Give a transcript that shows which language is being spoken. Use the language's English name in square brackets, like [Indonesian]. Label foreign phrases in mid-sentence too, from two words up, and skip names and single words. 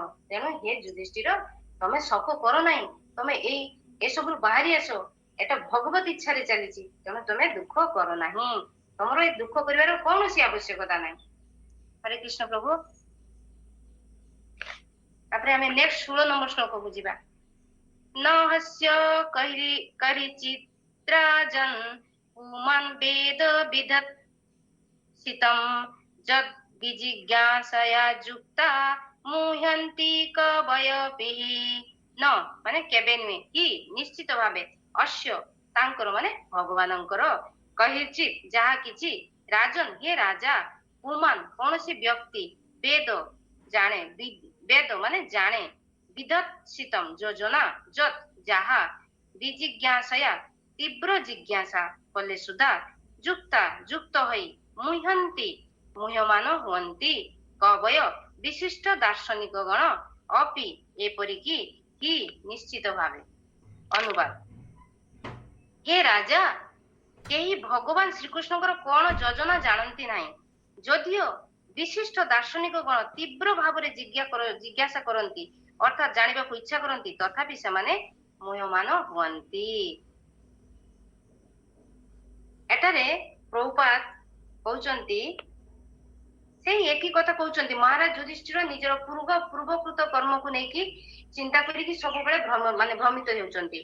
[Odia] ତେଣୁ ହେ ଯୁଧିଷ୍ଠିର ତମେ ଶୋକ କର ନାହିଁ। ତମେ ଏସବୁରୁ ବାହାରି ଆସ। ଏଟା ଭଗବତ ଇଚ୍ଛାରେ ଚାଲିଛି। ତେଣୁ ତମେ ଦୁଃଖ କର ନାହିଁ। ତମର ଏ ଦୁଃଖ କରିବାର କୌଣସି ଆବଶ୍ୟକତା ନାହିଁ। ହରେ କୃଷ୍ଣ ପ୍ରଭୁ। ତାପରେ ଆମେ ନେକ୍ସଟ 16 ନମ୍ବର ଶ୍ଲୋକକୁ ଯିବା। [Sanskrit] न हस्य करिचित्राजन् पुमान् वेद विदत्सितं यद् विजिज्ञासया युक्ता मुह्यन्ति कवयपिः। [Odia] न ମାନେ କେବେ ନୁହେଁ କି ନିଶ୍ଚିତ ଭାବେ ଅଶ୍ୟ ତାଙ୍କର ମାନେ ଭଗବାନଙ୍କର କହିଚିତ ଯାହା କିଛି ରାଜନ ହେ ରାଜା ପୁମାନ୍ କୌଣସି ବ୍ୟକ୍ତି ବେଦ ଜାଣେ ବେଦ ମାନେ ଜାଣେ ବିଦତ୍ସିତମ୍ ଯୋଜନା ଯତ୍ ଯାହା ବିଜିଜ୍ଞାସୟା ତୀବ୍ର ଜିଜ୍ଞାସା କଲେ ସୁଦ୍ଧା ଯୁକ୍ତ ହୋଇ ମୁହ୍ୟନ୍ତି ମୁହ୍ୟମାନ ହୁଅନ୍ତି କବୟ ବିଶିଷ୍ଟ ଦାର୍ଶନିକ ଗଣ ଅପି ଏପରିକି କି ନିଶ୍ଚିତ ଭାବେ ଅନୁବାଦ ହେ ରାଜା କେହି ଭଗବାନ ଶ୍ରୀକୃଷ୍ଣଙ୍କର କଣ ଯୋଜନା ଜାଣନ୍ତି ନାହିଁ ଯଦିଓ ବିଶିଷ୍ଟ ଦାର୍ଶନିକ ଗଣ ତୀବ୍ର ଭାବରେ ଜିଜ୍ଞାସା କରନ୍ତି ଅର୍ଥାତ୍ ଜାଣିବାକୁ ଇଚ୍ଛା କରନ୍ତି ତଥାପି ସେମାନେ ମୁହ୍ୟମାନ ହୁଅନ୍ତି। ଏଠାରେ ପ୍ରଭୁପାଦ କହୁଛନ୍ତି ସେଇ ଏକି କଥା କହୁଛନ୍ତି ମହାରାଜ ଯୁଧିଷ୍ଠିର ନିଜର ପୂର୍ବକୃତ କର୍ମକୁ ନେଇକି ଚିନ୍ତା କରିକି ସବୁବେଳେ ଭ୍ରମିତ ହେଉଛନ୍ତି।